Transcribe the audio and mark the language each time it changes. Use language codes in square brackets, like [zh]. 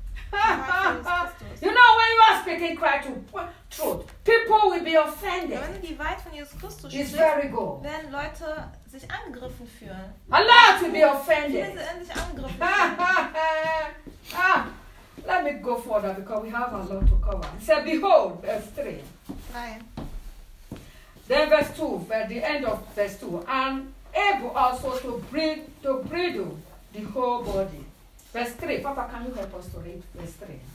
[en] You know, when you are speaking Christ truth, people will be offended. [de] Wenn du die Wahrheit von Jesus Christus sprichst, [en] it's very good. [de] Werden Leute sich angegriffen fühlen. [en] A lot will be offended. [de] Viele werden sich angegriffen fühlen. [en] Let me go further, because we have a lot to cover. He said, behold, verse 3. Then verse 2, at the end of verse 2, and able also to bridle the whole body. Verse 3, Papa, can you help us to read verse 3?